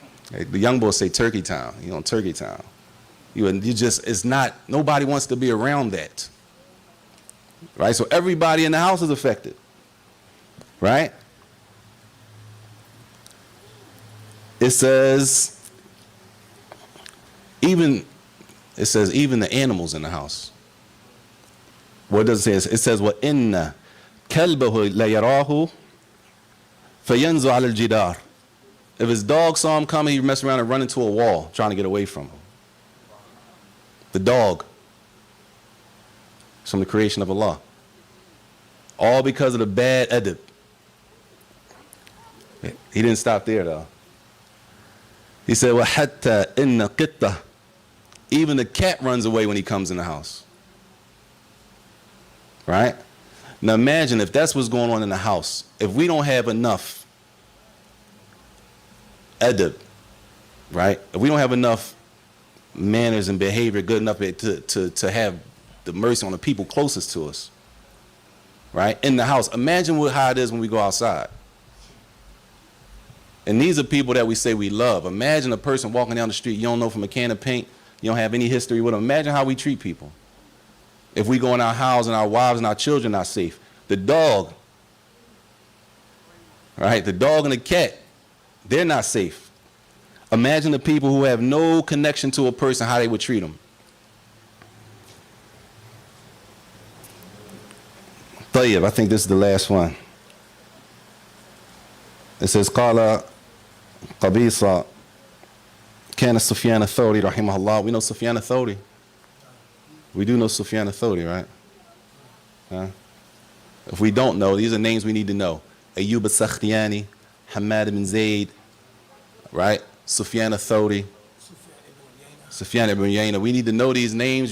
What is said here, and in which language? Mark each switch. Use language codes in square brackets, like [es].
[en] The young boys say Turkey Town, Turkey Town. It's not, nobody wants to be around that. Right? So everybody in the house is affected. Right? It says, even the animals in the house. What does it say? It says, [ar] وَإِنَّ كَلْبَهُ لَيَرَاهُ فَيَنْزُ عَلَى الْجِدَارِ. [en] If his dog saw him coming, he'd mess around and run into a wall trying to get away from him. The dog. It's from the creation of Allah. All because of the bad adab. He didn't stop there though. He said, [ar] وَحَتَّى إِنَّ قِطَّةً. [en] Even the cat runs away when he comes in the house. Right? Now imagine if that's what's going on in the house. If we don't have enough adab, right? If we don't have enough manners and behavior good enough to have the mercy on the people closest to us, right? In the house. Imagine how it is when we go outside. And these are people that we say we love. Imagine a person walking down the street, you don't know from a can of paint You don't have any history with them. Imagine how we treat people. If we go in our house and our wives and our children are safe. The dog, right? The dog and the cat, they're not safe. Imagine the people who have no connection to a person, how they would treat them. [ar] طيب, [en] I think this is the last one. It says, [ar] قال قبيصة كان سفيان الثوري رحمه الله. [en] We know Sufyan al-Thawri. We do know Sufyan al-Thawri, right? Huh? If we don't know, these are names we need to know. Ayyub al-Sakhtiyani, Hamad ibn Zayd, right? Sufyan al-Thawri, Sufyan ibn Uyayna. We need to know these names.